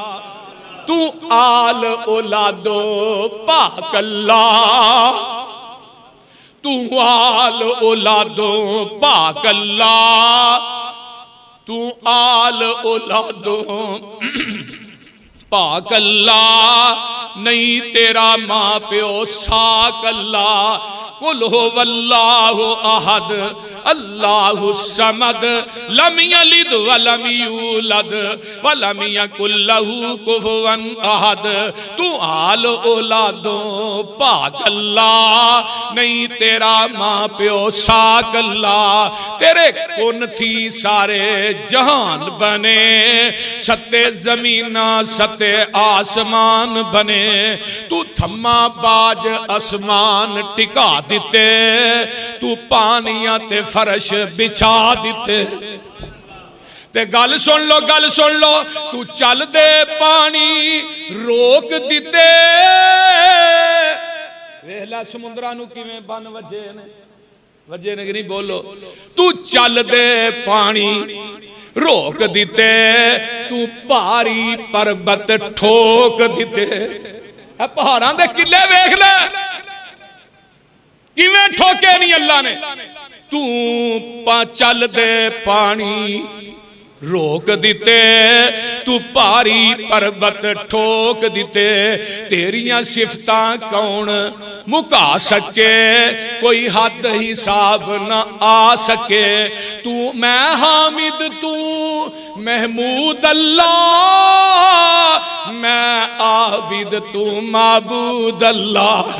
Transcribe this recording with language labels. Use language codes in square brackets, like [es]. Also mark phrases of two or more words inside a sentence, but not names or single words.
[pa] تو آل اولادو پاک اللہ، تو آل اولادو پاک اللہ، تو آل اولادو پاک اللہ. نہیں تیرا ماں پیو ساک اللہ. [ar] قل هو اللہ احد اللہ الصمد لم یلد ولم یولد ولم یکن لہ کفوا احد. [pa] تو آل اولادوں پاک اللہ، نہیں تیرا ماں پیو ساک اللہ. تیرے کن تھی سارے جہان بنے، ستے زمینہ ستے آسمان بنے. تو تھما باج اسمان ٹکا دیتے، تو پانیاں تے فرش بچھا دیتے. تے گل سن لو گل سن لو، تو چل دے پانی روک دیتے. ویلا سمندرہ نو کیویں بن وجے نے کہ نہیں بولو. تو چل دے پانی روک دیتے، تو پہاڑی پربت ٹھوک دیتے. پہاڑاں دے قلعے ویکھ لے کیویں ٹھوکے نہیں اللہ نے. تو چل دے پانی روک دیتے، تو پہاڑی پربت ٹھوک دیتے. تیریاں صفتاں کون مکا سکے، کوئی حد حساب نہ آ سکے. تو میں حامد تو محمود اللہ، میں عابد تو معبود اللہ.